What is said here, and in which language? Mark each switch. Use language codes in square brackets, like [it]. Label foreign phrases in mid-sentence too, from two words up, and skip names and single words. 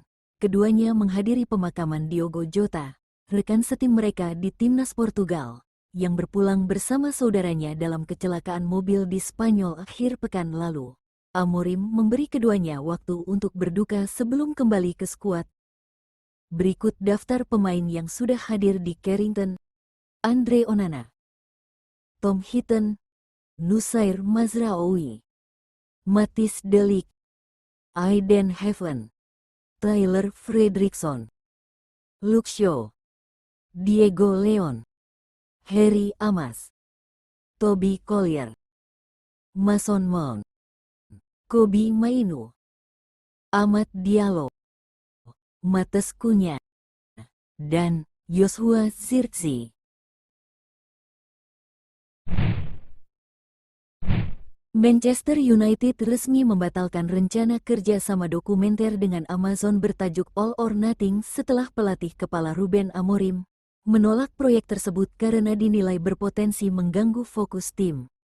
[id] Keduanya menghadiri pemakaman Diogo Jota, rekan setim mereka di timnas Portugal, yang berpulang bersama saudaranya dalam kecelakaan mobil di Spanyol akhir pekan lalu. Amorim memberi keduanya waktu untuk berduka sebelum kembali ke skuad. Berikut daftar pemain yang sudah hadir di Carrington: Andre Onana, Tom Heaton, Nusair Mazraoui, Matthijs de Ligt, Aiden Heaven, Tyler Fredriksson, Luke Shaw, Diego Leon, Harry Amas, Toby Collier, Mason Mount, Kobbie Mainoo, Amad Diallo, Matheus Cunha, dan Joshua Zirkzee. Manchester United resmi membatalkan rencana kerja sama dokumenter dengan Amazon bertajuk All or Nothing setelah pelatih kepala Ruben Amorim menolak proyek tersebut karena dinilai berpotensi mengganggu fokus tim.